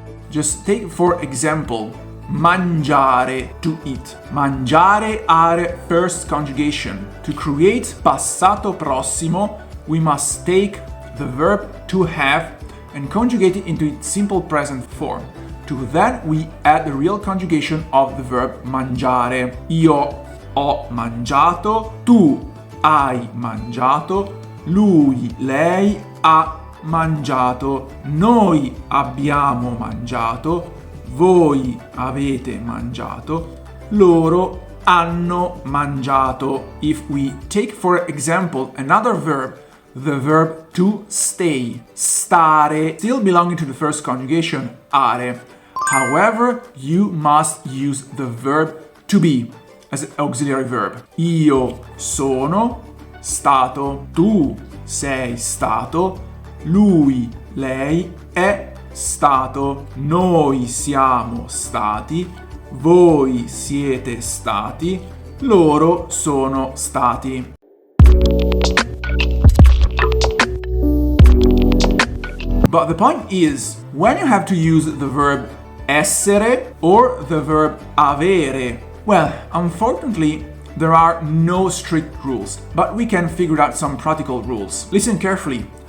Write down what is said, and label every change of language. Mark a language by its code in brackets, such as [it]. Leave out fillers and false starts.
[en] Just take, for example, mangiare, to eat. Mangiare are first conjugation. To create passato prossimo, we must take the verb to have and conjugate it into its simple present form. To that, we add the real conjugation of the verb mangiare. [it] Io ho mangiato, tu hai mangiato, lui, lei ha mangiato, noi abbiamo mangiato, voi avete mangiato, loro hanno mangiato. [en] If we take, for example, another verb, the verb to stay, stare, still belonging to the first conjugation, are. However, you must use the verb to be as an auxiliary verb. [it] Io sono stato, tu sei stato, lui, lei è stato, noi siamo stati, voi siete stati, loro sono stati. [en] But the point is, when you have to use the verb essere or the verb avere, well, unfortunately, there are no strict rules, but we can figure out some practical rules. Listen carefully.